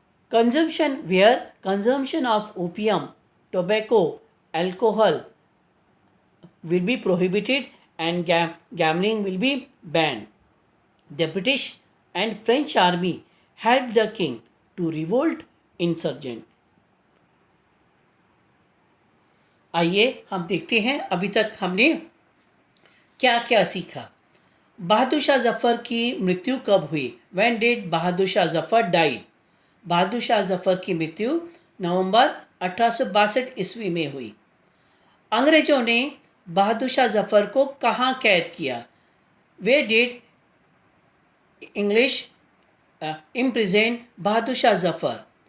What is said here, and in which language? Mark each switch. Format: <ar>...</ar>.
<en>Consumption of opium, tobacco, alcohol will be prohibited and gambling will be banned. The British and French army helped the king to revolt insurgent.</en> <hi>आइए हम देखते हैं अभी तक हमने क्या क्या सीखा। बहादुर शाह जफ़र की मृत्यु कब हुई?</hi> <en>When did Bahadur Shah Zafar died?</en> <hi>Bahadur Shah Zafar की मृत्यु नवंबर 1862 ईस्वी में हुई। अंग्रेजों ने बहादुर शाह जफ़र को कहाँ कैद किया?</hi> <en>Where did English imprison Bahadur Shah Zafar?</en>